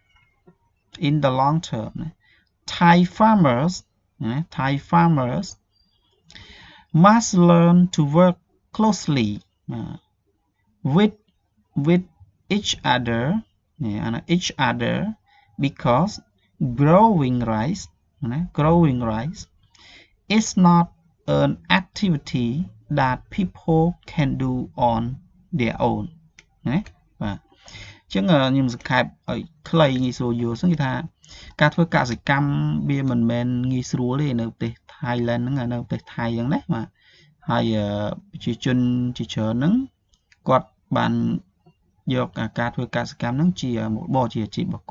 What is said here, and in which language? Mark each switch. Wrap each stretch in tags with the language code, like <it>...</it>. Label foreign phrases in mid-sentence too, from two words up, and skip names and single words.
<en>Thai farmers must learn to work closely with each other because growing rice is not an activity that people can do on their own</en> <km>ណាបាទអញ្ចឹងខ្ញុំសង្ខេបឲ្យខ្លីងាយស្រួលយល់ហ្នឹងគឺថាការធ្វើកសិកម្មវាមិនមែន ងាយស្រួលទេនៅប្រទេស Thailand ហ្នឹងនៅប្រទេសថៃហ្នឹងណាបាទហើយប្រជាជនជាច្រើនហ្នឹងគាត់បានយកការធ្វើកសិកម្មហ្នឹងជាមុខរបរជាអាជីពរបស់</km>